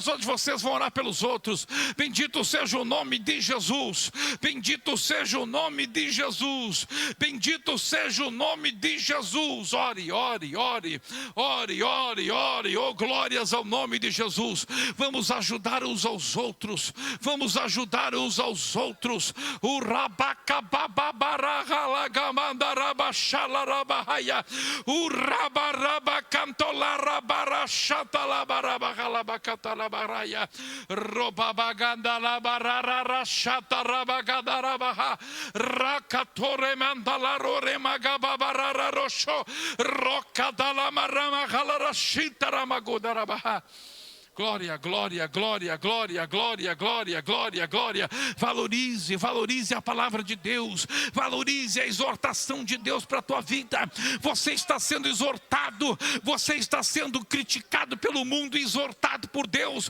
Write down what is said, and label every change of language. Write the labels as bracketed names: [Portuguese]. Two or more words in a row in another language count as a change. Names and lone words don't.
[Portuguese] Hoje vocês vão orar pelos outros. Bendito seja o nome de Jesus, bendito seja o nome de Jesus, bendito seja o nome de Jesus. Ore, ore, ore, ore, ore, ore, oh glórias ao nome de Jesus. Vamos ajudar uns aos outros, vamos ajudar uns aos outros. O rabacababaragalagamandarabachalarabahaia, o rabarabacantolarabarachatalabarabacalabacatalabaraia, robabagandalabararachatarabagadarabaha, rakatoremandalaroремagababarararosho, rokadalamaramahalarashitaramagudarabaha. Glória, glória, glória, glória, glória, glória, glória, glória. Valorize, valorize a palavra de Deus. Valorize a exortação de Deus para a tua vida. Você está sendo exortado. Você está sendo criticado pelo mundo e exortado por Deus.